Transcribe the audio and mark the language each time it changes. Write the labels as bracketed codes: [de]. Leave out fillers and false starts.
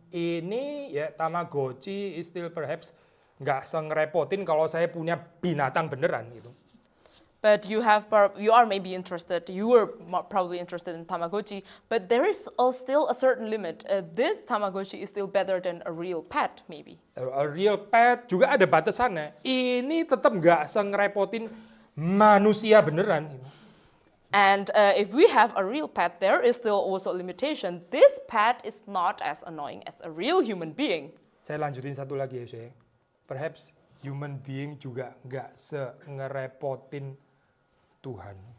[id] Ini ya Tamagotchi [en] is still perhaps [id] nggak ngerepotin kalau saya punya binatang beneran gitu. [en] But you are maybe interested, you were probably interested in Tamagotchi, but there is still a certain limit. This Tamagotchi is still better than a real pet, maybe. A real pet [id] juga ada batasannya. Ini tetap nggak ngerepotin manusia beneran. [en] And if we have a real pet, there is still also a limitation. This pet is not as annoying as a real human being. [id] Saya lanjutin satu lagi ya, saya. [en] Perhaps human being [id] juga nggak ngerepotin Tuhan.